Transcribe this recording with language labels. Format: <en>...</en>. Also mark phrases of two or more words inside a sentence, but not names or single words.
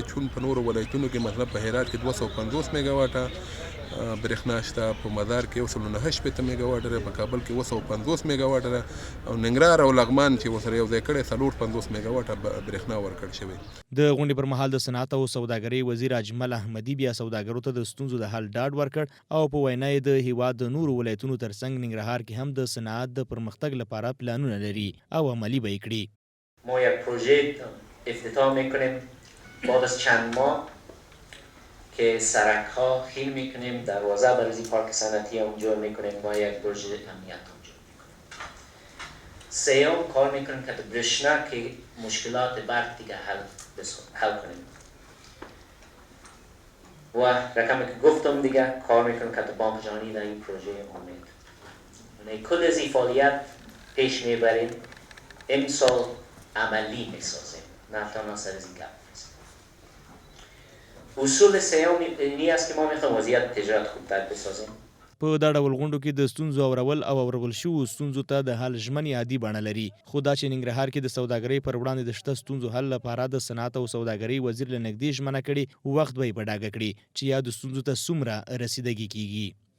<ps>چون په نورو ولایتونو کې مثلا په هرات کې 250 میگا واټه برېښنا شته، په مزار کې 109 میگا واټ لري، په کابل کې 250 میگا واټ لري، او ننګرهار او لغمان چې ورسره یو ځای کړی 450 میگا واټه برېښنا ورکړل شوی. د غونډې پر مهال د صنعت او سوداګرۍ وزیر اجمل احمدي بیا سوداګرو ته د ستونزو د حل ډاډ ورکړ او په وینا یې د هیواد د نورو ولایتونو ترڅنګ ننګرهار کې هم د صنعت د پرمختګ لپاره پلانونه لري او عملی به یې کړي.</ps> <fa>ما یک پروژه افتتاح میکنیم بعد از چند ماه که سرک ها خیل میکنیم، دروازه برای پارک صنعتی اونجا میکنیم و یک پروژه امنیت اونجا میکنیم. سیوم کار میکنیم که برشنا که مشکلات برق دیگه حل کنیم و رقمی که گفتم دیگه کار میکنیم که بانک جهانی در این پروژه امید کل از این فعالیت پیش میبریم. امسال عملی میسازیم، نه تنها سر از این گپ. اصول سیوم اینی است که ما میخوایم وضعیت تجارت خوبتر بسازیم.</fa> <ps>په دا ډول غونډو کې د ستونزو اورول شوو ستونزو ته د حل ژمنې عادي بڼه لري. خو دا چې ننګرهار کې د سوداګرۍ پر وړاندې د شته ستونزو حل لپاره د صنعت او سوداګرۍ وزیر له نږدې ژمنه کړې، وخت به یې په ډاګه کړي چې یا د ستونزو ته څومره رسیدګي کیږي.</ps>